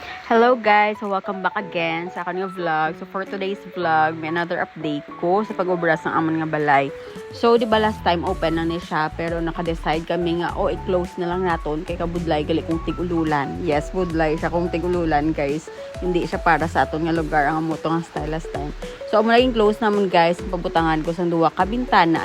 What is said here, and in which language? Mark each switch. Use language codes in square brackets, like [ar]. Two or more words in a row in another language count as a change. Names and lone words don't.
[en] Hello guys! So welcome back again [hil] sa akin nga [en] vlog. So for today's vlog, [hil] may [en] another update [hil] ko sa pag-ubras ng amon nga balay. So di ba last time open na ni siya pero naka-decide kami nga i-close na lang naton kay kabudlay gali kung tigululan. Yes, budlay siya kung tigululan guys. Hindi siya para sa aton nga lugar ang amoto nga style last time. So amo naging close naman guys ang pabutangan ko sa duwa ka bintana.